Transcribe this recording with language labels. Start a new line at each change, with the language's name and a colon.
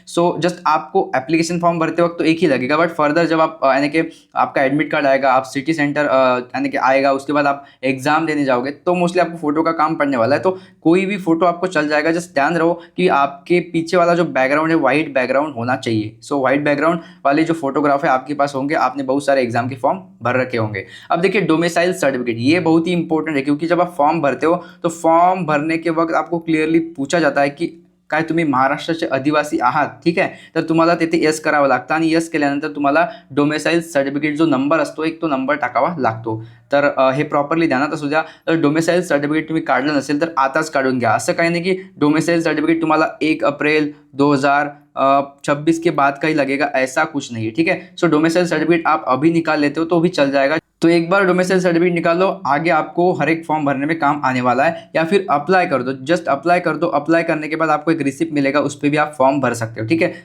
Hindi: So just आपको application form भरते वक्त तो एक ही लगेगा, बट फर्दर जब आप यानी कि आपका एडमिट कार्ड आएगा, आप सिटी सेंटर यानी कि आएगा, उसके बाद आप एग्जाम देने जाओगे तो मोस्टली आपको फोटो का काम पड़ने वाला है। तो कोई भी फोटो आपको चल जाएगा, जस्ट ध्यान रहो कि आपके पीछे वाला जो बैकग्राउंड है व्हाइट बैकग्राउंड होना चाहिए। सो व्हाइट बैकग्राउंड वाले जो फोटोग्राफ है आपके पास होंगे, आपने बहुत सारे एग्जाम के फॉर्म भर रखे होंगे। अब देखिए डोमिसाइल सर्टिफिकेट, ये बहुत ही इंपॉर्टेंट है, क्योंकि जब आप फॉर्म भरते हो तो फॉर्म भरने के वक्त आपको क्लियरली पूछा जाता है की
Marathi: काय तुम्ही महाराष्ट्राचे आदिवासी आहात, ठीक आहे, तर तुम्हाला तिथे यस करावं लागतं आणि यस केल्यानंतर तुम्हाला डोमेसाइल सर्टिफिकेट जो नंबर असतो एक तो नंबर टाकावा लागतो। तर हे प्रॉपरली ध्यानात असू द्या। तर डोमेसाइल सर्टिफिकेट तुम्ही काढलं नसेल तर आताच काढून घ्या। असं काही नाही की डोमेसाइल सर्टिफिकेट तुम्हाला
Hindi: 1 अप्रैल 2026 के बाद का ही लगेगा, ऐसा कुछ नहीं है, ठीक है। सो डोमेसाइल सर्टिफिकेट आप अभी निकाल लेते हो तो भी चल जाएगा। तो एक बार डोमेसाइल सर्टिफिकेट निकाल लो, आगे आपको हर एक फॉर्म भरने में काम आने वाला है। या फिर अप्लाई कर दो, जस्ट अप्लाई कर दो। अप्लाई करने के बाद आपको एक रिसिप्ट मिलेगा, उस पर भी आप फॉर्म भर सकते हो, ठीक है।